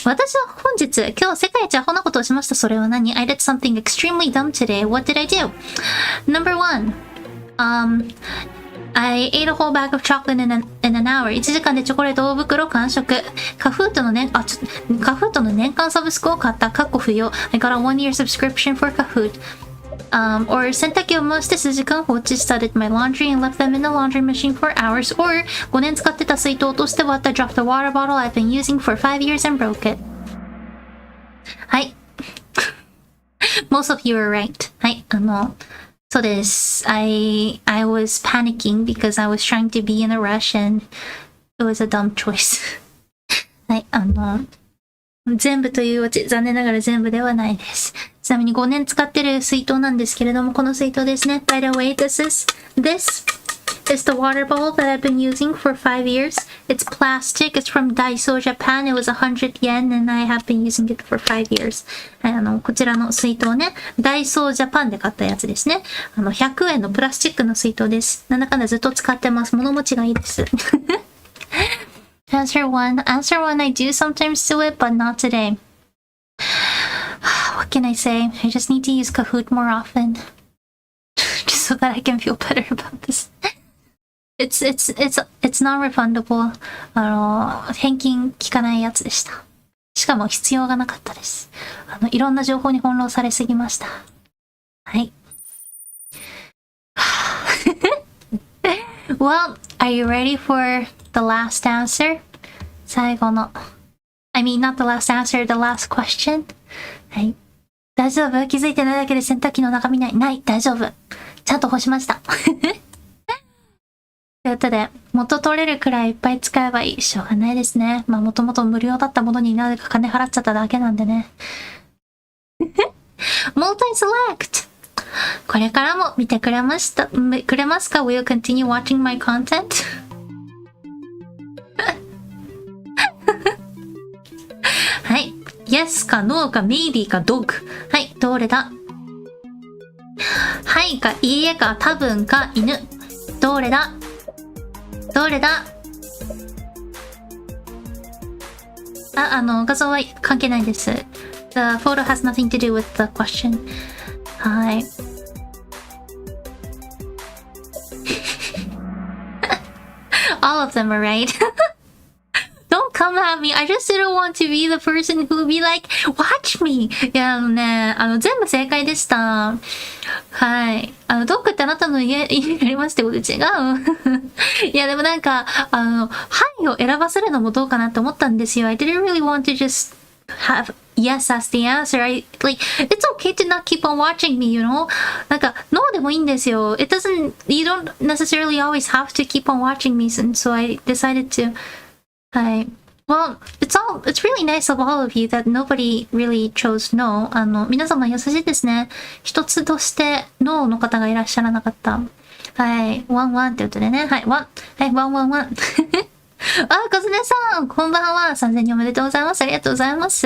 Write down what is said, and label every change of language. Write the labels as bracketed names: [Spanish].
[Japanese] 私は今日世界一アホなことをしました。それは何？ [English] I did something extremely dumb today. What did I do? Number 1. I ate a whole bag of chocolate in an hour. [Japanese] 1時間でチョコレート大袋完食。カフートの年間サブスクを買った。かっこ不要。 [English] I got a 1-year subscription for Kahoot.Or [Japanese] 洗濯機を回して数時間放置した。 [English] did my laundry and left them in the laundry machine for hours. [Japanese] Or 5年使ってた水筒を落として割った。 [English] dropped the water bottle I've been using for 5 years and broke it. はい。Most of you are right. はい。そうです。 I was panicking because I was trying to be in a rush and it was a dumb choice. [Japanese] はい。全部というわけ、残念ながら全部ではないです。ちなみに5年使ってる水筒なんですけれども、この水筒ですね。 [English] By the way, this is the water bottle that I've been using for 5 years. It's plastic. It's from Daiso, Japan. It was 100 yen and I have been using it for 5 years. [Japanese] はい、こちらの水筒ね、ダイソージャパンで買ったやつですね。 100円のプラスチックの水筒です。なんだかんだずっと使ってます。物持ちがいいです。 [English] Answer 1. Answer 1, I do sometimes do it, but not today. What can I say? I just need to use Kahoot more often. Just so that I can feel better about this. It's not refundable. [Japanese] 返金効かないやつでした。しかも必要がなかったです。いろんな情報に翻弄されすぎました。はい。 [English] Well, are you ready for the last answer? [Japanese] 最後の。 [English] I mean, not the last answer, the last question. [Japanese] はい。大丈夫？気づいてないだけで洗濯機の中見ない。ない。大丈夫。ちゃんと干しました。ということで、元取れるくらいいっぱい使えばいい。しょうがないですね。まあ、もともと無料だったものになぜか金払っちゃっただけなんでね。 [English] Multi-select! [Japanese] これからも見てくれますか？ [English] Will you continue watching my content? [Japanese] はい。 Yes か No か Maybe か Dog。はい。どれだ？はいかいいえか多分か犬。どれだ？画像は関係ないです。 [English] The photo has nothing to do with the question. [Japanese] はい。 [English] All of them are right. Don't come at me. I just didn't want to be the person who would be like, watch me. [Japanese] いや、全部正解でした。はい。ドッグってあなたの家にありますってこと違ういや、でもなんか、はいを選ばせるのもどうかなって思ったんですよ。 [English] I didn't really want to just have yes as the answer. It's okay to not keep on watching me, you know? [Japanese] なんか、no でもいいんですよ。 [English] you don't necessarily always have to keep on watching me, and so I decided to. [Japanese] はい。 [English] Well, it's really nice of all of you that nobody really chose no. [Japanese] 皆様優しいですね。一つとして no の方がいらっしゃらなかった。はい。ワンワンってことでね。はい。ワンワン。あ、かずねさん、こんばんは。 3000人おめでとうございます。ありがとうございます。